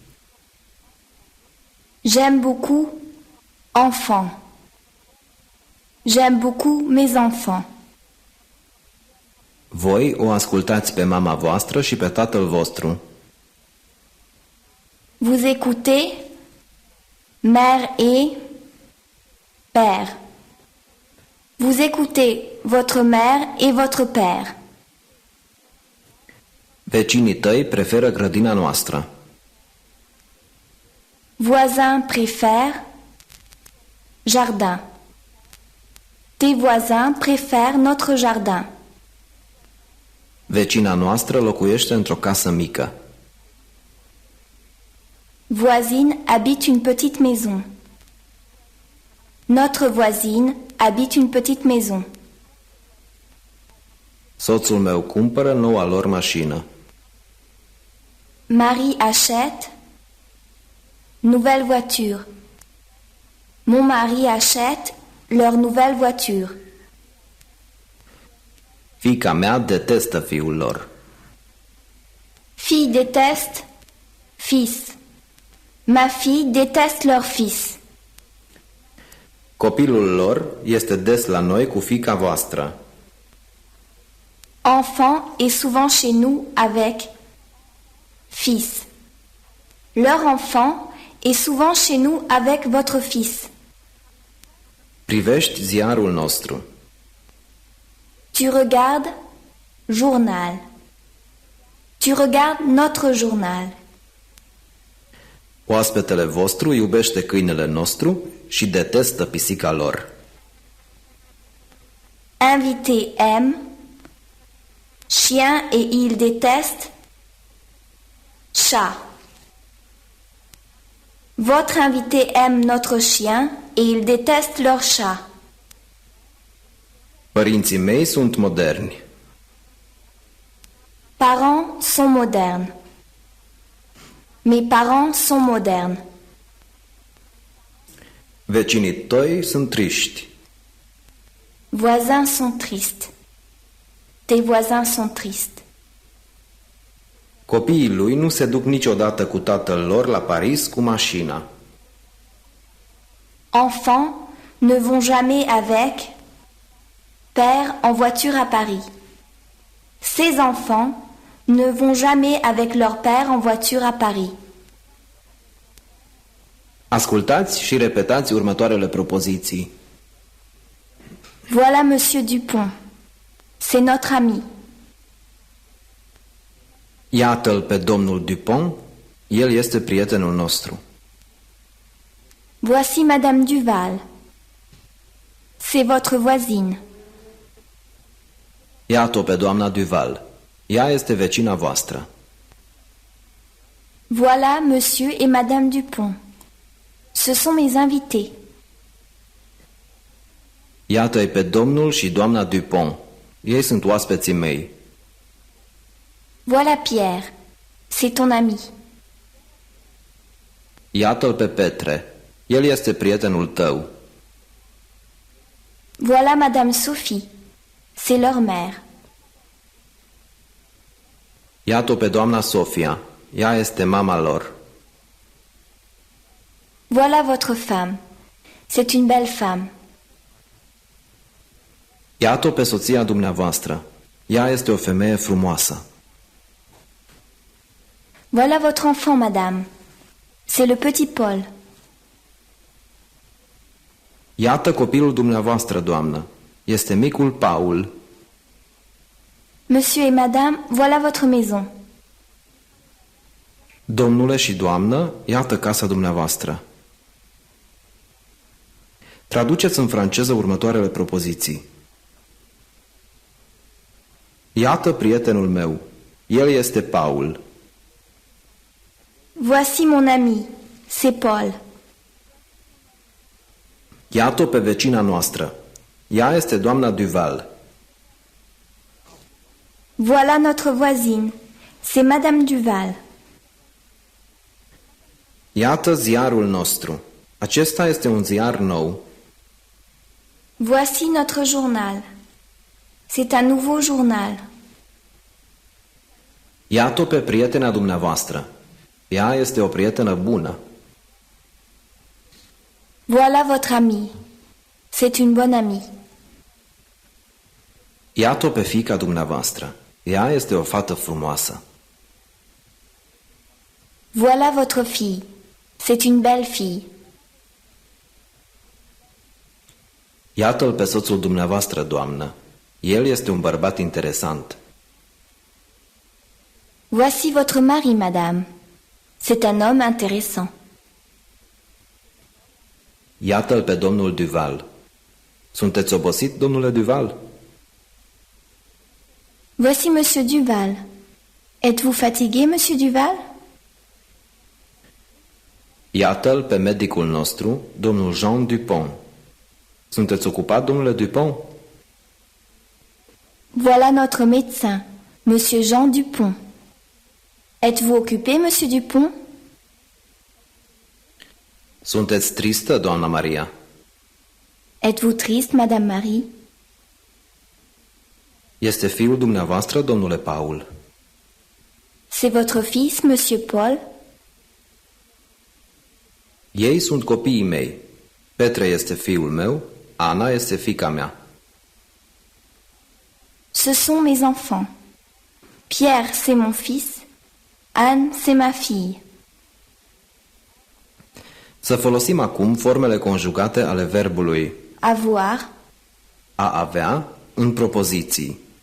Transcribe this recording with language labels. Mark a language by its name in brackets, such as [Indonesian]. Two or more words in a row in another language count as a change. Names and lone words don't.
[French] J'aime beaucoup enfants. J'aime beaucoup mes enfants. [Romanian] Voi o ascultați pe mama voastră și pe tatăl vostru. [French] Vous écoutez mère et père. Vous écoutez votre mère et votre père. [Romanian] Vecinii tăi preferă grădina noastră. [French] Voisins préfèrent jardin. Tes voisins préfèrent notre jardin. [Romanian] Vecina noastră locuiește într-o casă mică. [French] Voisine habite une petite maison. Notre voisine habite une petite maison. [Romanian] Soțul meu cumpără noua lor mașină. [French] Marie achète nouvelle voiture. Mon mari achète leur nouvelle voiture. [Romanian] Fiica mea detestă fiul lor. [French] Fille déteste fils. Ma fille déteste leur fils. [Romanian] Copilul lor este des la noi cu fiica voastră. [French] Enfant est souvent chez nous avec fils. Leur enfant est souvent chez nous avec votre fils. [Romanian] Privești ziarul nostru. [French] Tu regardes journal. Tu regardes notre journal. [Romanian] Oaspetele vostru iubește câinele nostru și detestă pisica lor. [French] Invité aime chien et il déteste chat. Votre invité aime notre chien et il déteste leur chat. [Romanian] Părinții mei sunt moderni. [French] Parents sont modernes. Mes parents sont modernes. [Romanian] Vecinii tăi sunt triști. [French] Voisins sont tristes. Tes voisins sont tristes. [Romanian] Copiii lui nu se duc niciodată cu tatăl lor la Paris cu mașina. [French] Enfants ne vont jamais avec père en voiture à Paris. Ces enfants ne vont jamais avec leur père en voiture à Paris. [Romanian] Ascultați și repetați următoarele propoziții. [French] Voilà Monsieur Dupont. C'est notre ami. [Romanian] Iată-l pe domnul Dupont, el este prietenul nostru. [French] Voici Madame Duval. C'est votre voisine. [Romanian] Iată-o pe doamna Duval, ea este vecina voastră. [French] Voilà Monsieur et Madame Dupont. Ce sont mes invités. [Romanian] Iată-i pe domnul și doamna Dupont, ei sunt oaspeții mei. [French] Voilà Pierre. C'est ton ami. [Romanian] Iată-l pe Petre, el este prietenul tău. [French] Voilà Madame Sophie. C'est leur mère. [Romanian] Iată-o pe doamna Sofia, ea este mama lor. [French] Voilà votre femme. C'est une belle femme. [Romanian] Iată-o pe soția dumneavoastră, ea este o femeie frumoasă. [French] Voilà votre enfant, madame. C'est le petit Paul. [Romanian] Iată copilul dumneavoastră, doamnă, este micul Paul. [French] Monsieur et madame, voilà votre maison. [Romanian] Domnule și doamnă, iată casa dumneavoastră. Traduceți în franceză următoarele propoziții. Iată prietenul meu, el este Paul. [French] Voici mon ami, c'est Paul. [Romanian] Iată-o pe vecina noastră, ea este doamna Duval. [French] Voilà notre voisine, c'est Madame Duval. [Romanian] Iată ziarul nostru, acesta este un ziar nou. [French] Voici notre journal. C'est un nouveau journal. [Romanian] Iată-o pe prietena dumneavoastră, ea este o prietenă bună. [French] Voilà votre ami. C'est une bonne amie. [Romanian] Iată-o pe fiica dumneavoastră, ea este o fată frumoasă. [French] Voilà votre fille. C'est une belle fille. [Romanian] Iată-l pe soțul dumneavoastră, doamnă, el este un bărbat interesant. [French] Voici votre mari, madame. C'est un homme intéressant. [Romanian] Iată-l pe domnul Duval. Sunteți obosit, domnule Duval? [French] Voici Monsieur Duval. Êtes-vous fatigué, Monsieur Duval? [Romanian] Iată-l pe medicul nostru, domnul Jean Dupont. Sunteți ocupat, domnule Dupont? [French] Voilà notre médecin, Monsieur Jean Dupont. Êtes-vous occupé, Monsieur Dupont? [Romanian] Sunteți tristă, doamna Maria? [French] Êtes-vous triste, Madame Marie? [Romanian] Este fiul dumneavoastră, domnule Paul? [French] C'est votre fils, Monsieur Paul? [Romanian] Ei sunt copiii mei. Petre este fiul meu, Ana este fiica mea. [French] Ce sont mes enfants. Pierre, c'est mon fils. Anne, c'est ma fille. [Romanian] Să folosim acum formele conjugate ale verbului Avoir, a avea în propoziții.